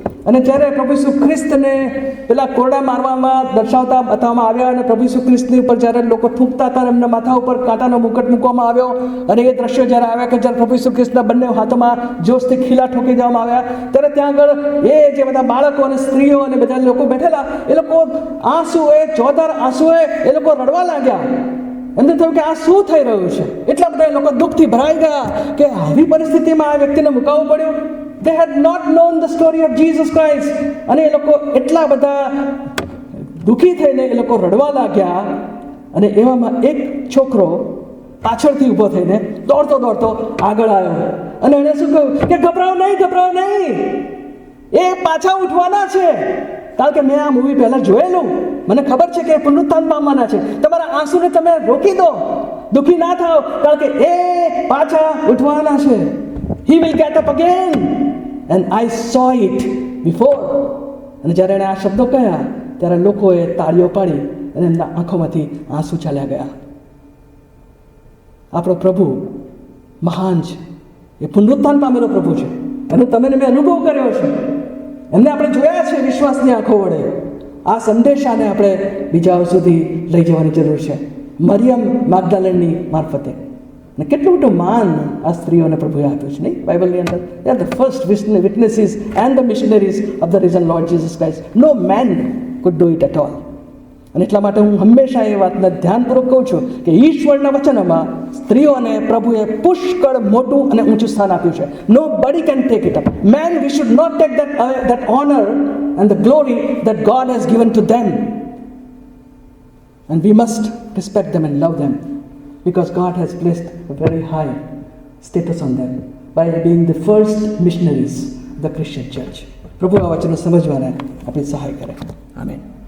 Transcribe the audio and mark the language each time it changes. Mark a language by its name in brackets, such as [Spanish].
[Gujarati] અને જ્યારે પ્રભુ ઈસુ ખ્રિસ્તને પેલા કોરડા મારવામાં દર્શાવતા બતાવવામાં આવ્યા અને પ્રભુ ઈસુ ખ્રિસ્તની ઉપર જ્યારે લોકો થૂંકતા હતા, એમના માથા ઉપર કાંટાનો મુકટ મૂકવામાં આવ્યો અને એ દ્રશ્યો જ્યારે આવ્યા કે જ્યારે પ્રભુ ઈસુ ખ્રિસ્તના બંને હાથોમાં જોશથી ખીલા ઠોકી દેવામાં આવ્યા, ત્યારે ત્યાં આગળ એ જે બધા બાળકો અને સ્ત્રીઓ અને બધા લોકો બેઠેલા, એ લોકો આંસુએ, ચોધાર આંસુએ એ લોકો રડવા લાગ્યા. એમને થયું કે આ શું થઈ રહ્યું છે. એટલા બધા લોકો દુઃખથી ભરાઈ ગયા કે આવી પરિસ્થિતિમાં આ વ્યક્તિને મુકાવવું પડ્યું. [English] They had not known the story of Jesus Christ. [Gujarati] અને એ લોકો એટલા બધા દુઃખી થઈને એ લોકો રડવા લાગ્યા. અને એવામાં એક છોકરો પાછળથી ઊભો થઈને દોડતો દોડતો આગળ આવ્યો અને એણે શું કહ્યું કે ગભરાવ નહીં, એ પાછા ઉઠવાના છે. કારણ કે મેં આ મૂવી પહેલાં જોયેલું, મને ખબર છે કે એ પુનરુત્થાન પામવાના છે. તમારા આંસુને તમે રોકી દો, દુઃખી ના થાઓ, કારણ કે એ પાછા ઉઠવાના છે. [English] He will get up again and I saw it before. [Gujarati] અને જ્યારે એણે આ શબ્દો કહ્યા ત્યારે લોકોએ તાળીઓ પાડી અને એમના આંખોમાંથી આંસુ ચાલ્યા ગયા. આપણો પ્રભુ મહાન છે, એ પુનરુત્થાન પામેલો પ્રભુ છે, એનો તમે મેં અનુભવ કર્યો છે, એમને આપણે જોયા છે વિશ્વાસની આંખો વડે. આ સંદેશાને આપણે બીજાઓ સુધી લઈ જવાની જરૂર છે, મરિયમ મેગ્દલેનની મારફતે. અને કેટલું મોટું માન આ સ્ત્રીઓને પ્રભુએ આપ્યું છે નહીં બાઇબલની અંદર. [English] They are the first witnesses and the missionaries of the risen Lord Jesus Christ. No man could do it at all. [Gujarati] અને એટલા માટે હું હંમેશા એ વાતને ધ્યાનપૂર્વક કહું છું કે ઈશ્વરના વચનોમાં સ્ત્રીઓને પ્રભુએ પુષ્કળ મોટું અને ઊંચું સ્થાન આપ્યું છે. [English] Nobody can take it up. Man we should not take that honor and the glory that God has given to them. And we must respect them and love them because God has placed a very high status on them by being the first missionaries of the Christian church. [Gujarati] પ્રભુ આ વચનો સમજવાને આપણી સહાય કરે. Amen.